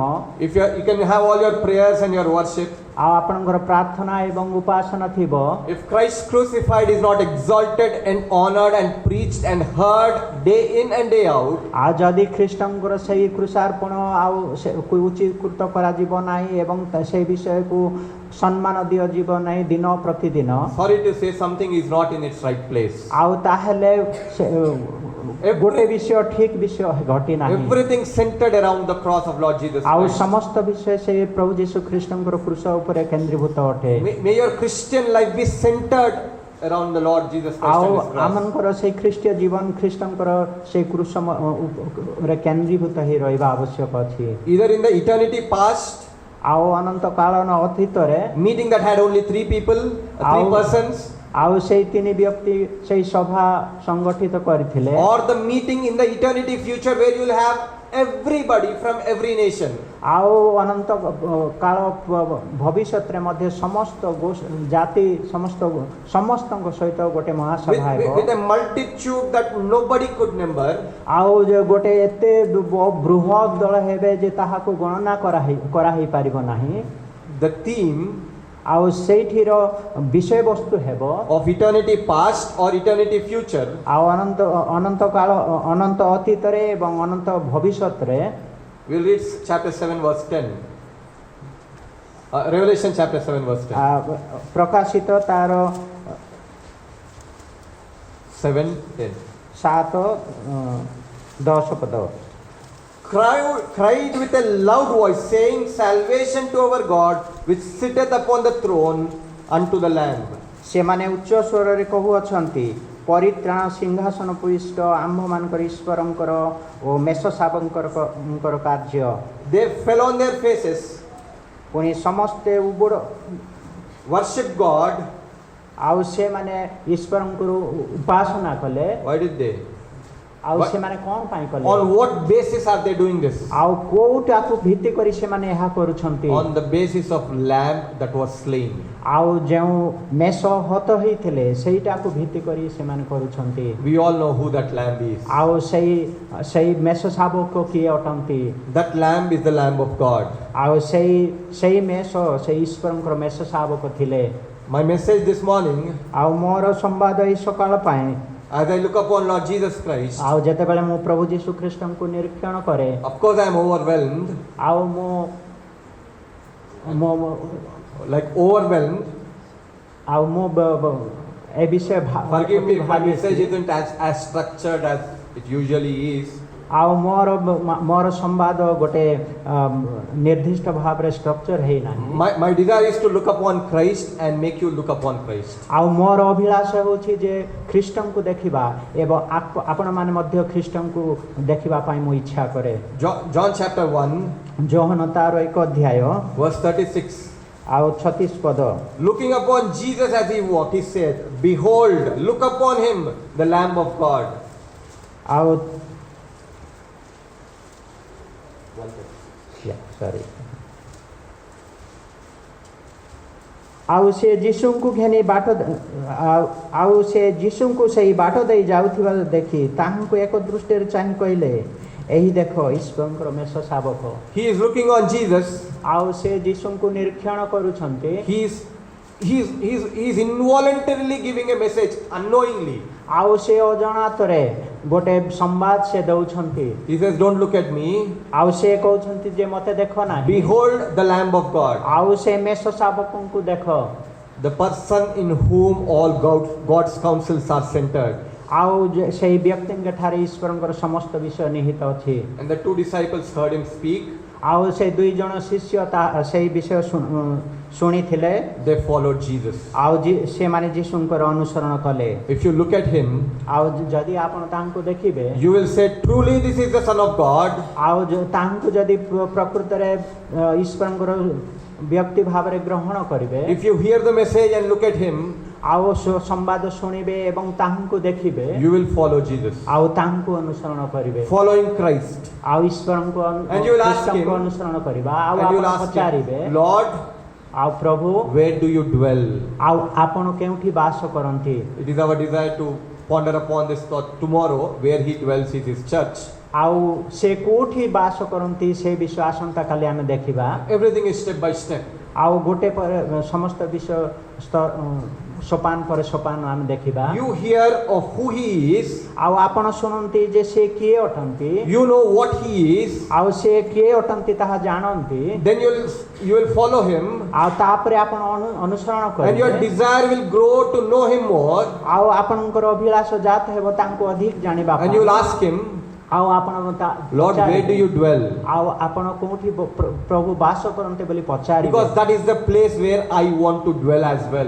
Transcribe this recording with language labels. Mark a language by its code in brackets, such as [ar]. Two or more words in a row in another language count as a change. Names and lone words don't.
[en] if you can have all your prayers and your worship. [or] ଆଉ ଆପଣଙ୍କର ପ୍ରାର୍ଥନା ଏବଂ ଉପାସନା ଥିବ [en] If Christ crucified is not exalted and honored and preached and heard day in and day out, [or] ଆଉ ଯଦି ଖ୍ରୀଷ୍ଟଙ୍କର ସେଇ କୃଷାର୍ପଣ ଆଉ ଉଚ୍ଚୀକୃତ କରାଯିବ ନାହିଁ ଏବଂ ସେଇ ବିଷୟକୁ ସମ୍ମାନ ଦିଆଯିବ ନାହିଁ ଦିନ ପ୍ରତିଦିନ [en] sorry to say, something is not in its right place. [or] ଆଉ ତାହେଲେ ଗୋଟେ ବିଷୟ ଠିକ ବିଷୟ ଘଟି ନାହିଁ। [en] Everything centered around the cross of Lord Jesus ଆଉ Christ. [or] ସମସ୍ତ ବିଷୟ ସେ ପ୍ରଭୁ ଯୀଶୁ ଖ୍ରୀଷ୍ଟଙ୍କର କୃଷ ଉପରେ କେନ୍ଦ୍ରୀଭୂତ ଅଟେ। [en] May your Christian life be centered around the Lord Jesus Christ ଆଉ and His cross. [or] ଆମଙ୍କର ସେଇ ଖ୍ରୀଷ୍ଟୀୟ ଜୀବନ ଖ୍ରୀଷ୍ଟଙ୍କର ସେଇ କୃଷରେ କେନ୍ଦ୍ରୀଭୂତ ହେଇ ରହିବା ଆବଶ୍ୟକ ଅଛି। [en] Either in the eternity past, [or] ଆଉ ଅନନ୍ତ କାଳନ ଅତୀତରେ [en] meeting that had only three people, three persons, [or] ଆଉ ସେଇ ତିନି ବ୍ୟକ୍ତି ସେଇ ସଭା ସଂଗଠିତ କରିଥିଲେ [en] or the meeting in the eternity future where you will have everybody from every nation. [or] ଆଉ ଅନନ୍ତ କାଳ ଭବିଷ୍ୟତରେ ମଧ୍ୟ ସମସ୍ତ ଜାତି ସମସ୍ତଙ୍କ ସହିତ ଗୋଟେ ମହାସଭା ହେବ [en] With a multitude that nobody could number. [or] ଆଉ ଗୋଟେ ଏତେ ବୃହତ୍ ଦଳ ହେବେ ଯେ ତାହାକୁ ଗଣନା କରାହେଇ ପାରିବ ନାହିଁ। [en] The theme [or] ଆଉ ସେଇଠିର ବିଷୟବସ୍ତୁ ହେବ [en] of eternity past or eternity future [or] ଆଉ ଅନନ୍ତ କାଳ ଅନନ୍ତ ଅତୀତରେ ଏବଂ ଅନନ୍ତ ଭବିଷ୍ୟତରେ। [en] we'll read chapter 7 verse 10. Revelation chapter 7 verse 10. [or] ପ୍ରକାଶିତ ତାର 7:10. 7:10 ପଦ। [en] Cried with a loud voice, saying, Salvation to our God, which sitteth upon the throne, unto the Lamb. [or] ସେମାନେ ଉଚ୍ଚ ସ୍ୱରରେ କହୁଅଛନ୍ତି ପରିତ୍ରାଣ ସିଂହାସନ ପୃଷ୍ଠ ଆମ୍ଭମାନଙ୍କର ଈଶ୍ୱରଙ୍କର ଓ ମେଷଶାବକଙ୍କର କାର୍ଯ୍ୟ। [en] They fell on their faces, [or] ପୁଣି ସମସ୍ତେ [en] worship God. [or] ଆଉ ସେମାନେ ଈଶ୍ୱରଙ୍କୁ ଉପାସନା କଲେ। [en] Why did they? ଆଉ But- [or] ସେମାନେ କ'ଣ ପାଇଁ କଲେ [en] On what basis are they doing this? [or] ଆଉ କୋଉଟାକୁ ଭିତ୍ତି କରି ସେମାନେ ଏହା କରୁଛନ୍ତି [en] On the basis of lamb that was slain. [or] ଆଉ ଯେଉଁ ମେଷ ହତ ହେଇଥିଲେ ସେଇଟାକୁ ଭିତ୍ତି କରି ସେମାନେ କରୁଛନ୍ତି [en] We all know who that lamb is. [or] ଆଉ ସେଇ ମେଷ ଶାବକ କିଏ ଅଟନ୍ତି [en] That lamb is the lamb of God. [or] ଆଉ ସେଇ ମେଷ ସେଇ ଈଶ୍ୱରଙ୍କର ମେଷ ଶାବକ ଥିଲେ [en] My message this morning, [or] ଆଉ ମୋର ସମ୍ବାଦ ଏଇ ସକାଳ ପାଇଁ [en] as I look upon Lord Jesus Christ, [or] ଆଉ ଯେତେବେଳେ ମୁଁ ପ୍ରଭୁ ଯୀଶୁ ଖ୍ରୀଷ୍ଟଙ୍କୁ ନିରୀକ୍ଷଣ କରେ [en] of course I am overwhelmed, [or] ଆଉ ମୁଁ [en] like overwhelmed. [or] ଆଉ ମୁଁ ଏ ବିଷୟ [en] Forgive me if my ଭାବିଛି। message isn't as structured as it usually is. [or] ଆଉ ମୋର ସମ୍ବାଦ ଗୋଟେ ନିର୍ଦ୍ଦିଷ୍ଟ ଭାବରେ ଷ୍ଟ୍ରକ୍ଚର ହେଇନାହିଁ [en] My desire is to look upon Christ and make you look upon Christ. [or] ଆଉ ମୋର ଅଭିଳାଷ ହେଉଛି ଯେ ଖ୍ରୀଷ୍ଟଙ୍କୁ ଦେଖିବା ଏବଂ ଆପଣମାନେ ମଧ୍ୟ ଖ୍ରୀଷ୍ଟଙ୍କୁ ଦେଖିବା ପାଇଁ ମୁଁ ଇଚ୍ଛା କରେ [en] John chapter 1, [or] ଯୋହନ ତାର 1 ଅଧ୍ୟାୟ [en] verse 36. [or] ଆଉ 36 ପଦ [en] Looking upon Jesus as he walked, he said, "Behold, look upon him, the Lamb of God." [or] ଆଉ ସରି ଆଉ ସେ ଯୀଶୁଙ୍କୁ ଘେନି ବାଟ ଆଉ ସେ ଯୀଶୁଙ୍କୁ ସେଇ ବାଟ ଦେଇ ଯାଉଥିବା ଦେଖି ତାହାଙ୍କୁ ଏକ ଦୃଷ୍ଟିରେ ଚାହିଁ କହିଲେ ଏହି ଦେଖ ଈଶ୍ୱରଙ୍କର ମେଷ ଶାବକ [en] He is looking on Jesus. [or] ଆଉ ସେ ଯୀଶୁଙ୍କୁ ନିରୀକ୍ଷଣ କରୁଛନ୍ତି [en] He's involuntarily giving a message unknowingly. [or] ଆଉ ସେ ଅଜଣାତରେ ଗୋଟେ ସମ୍ବାଦ ସେ ଦଉଛନ୍ତି [en] He says, "Don't look at me. [or] ଆଉ ସେ କହୁଛନ୍ତି ଯେ ମତେ ଦେଖ ନାହିଁ [en] Behold the Lamb of God, [or] ଆଉ ସେ ମେଷ ଶାବକଙ୍କୁ ଦେଖ [en] the person in whom all God's counsels are centered." [or] ଆଉ ସେଇ ବ୍ୟକ୍ତିଙ୍କ ଠାରେ ଈଶ୍ୱରଙ୍କର ସମସ୍ତ ବିଷୟ ନିହିତ ଅଛି [en] And the two disciples heard him speak. [or] ଆଉ ସେ ଦୁଇ ଜଣ ଶିଷ୍ୟ ସେଇ ବିଷୟ ଶୁଣିଥିଲେ [en] They followed Jesus. [or] ଆଉ ସେମାନେ ଯୀଶୁଙ୍କର ଅନୁସରଣ କଲେ [en] If you look at him, [or] ଆଉ ଯଦି ଆପଣ ତାଙ୍କୁ ଦେଖିବେ [en] you will say, "Truly this is the Son of God." [or] ଆଉ ତାଙ୍କୁ ଯଦି ପ୍ରକୃତରେ ଈଶ୍ୱରଙ୍କର ବ୍ୟକ୍ତି ଭାବରେ ଗ୍ରହଣ କରିବେ [en] If you hear the message and look at him, [or] ଆଉ ସମ୍ବାଦ ଶୁଣିବେ ଏବଂ ତାହାଙ୍କୁ ଦେଖିବେ [en] you will follow Jesus. [or] ଆଉ ତାଙ୍କୁ ଅନୁସରଣ କରିବେ [en] Following Christ. [or] ଆଉ ଈଶ୍ୱରଙ୍କୁ [en] And you will ask ଖ୍ରୀଷ୍ଟଙ୍କୁ him, [or] ଅନୁସରଣ କରିବା ଆଉ [en] And you will ଆପଣ ask [or] ପଚାରିବେ [en] him, "Lord, [or] ଆଉ ପ୍ରଭୁ [en] where do you dwell?" [or] ଆଉ ଆପଣ କେଉଁଠି ବାସ କରନ୍ତି [en] It is our desire to ponder upon this thought tomorrow. Where he dwells is his church. [or] ଆଉ ସେ କୋଉଠି ବାସ କରନ୍ତି ସେ ବିଷୟ ଆସନ୍ତା କାଲି ଆମେ ଦେଖିବା [en] Everything is step by step. [or] ଆଉ ଗୋଟେ ପରେ ସମସ୍ତ ବିଷୟ ସୋପାନ ପର ସୋପାନ ଆମ ଦେଖିବା [en] You hear of who he is. [or] ଆଉ ଆପଣ ଶୁଣନ୍ତି ଯେ ସେ କିଏ ଅଟନ୍ତି [en] You know what he is. [or] ଆଉ ସେ କିଏ ଅଟନ୍ତି ତାହା ଜାଣନ୍ତି [en] Then you will follow him. [or] ଆଉ ତାପରେ ଆପଣ ଅନୁସରଣ And करिबे [en] your desire will grow to know him more. [or] ଆଉ ଆପଣଙ୍କର ଅଭିଳାଷ ଜାତ ହେବ ତାଙ୍କୁ ଅଧିକ ଜାଣିବା [en] And you will ask him, [or] ଆଉ ଆପଣ [en] Lord, where do you dwell? [or] ଆଉ ଆପଣ କୋଉଠି ପ୍ରଭୁ ବାସ କରନ୍ତି ବୋଲି ପଚାରିବେ [en] Because that is the place where I want to dwell as well.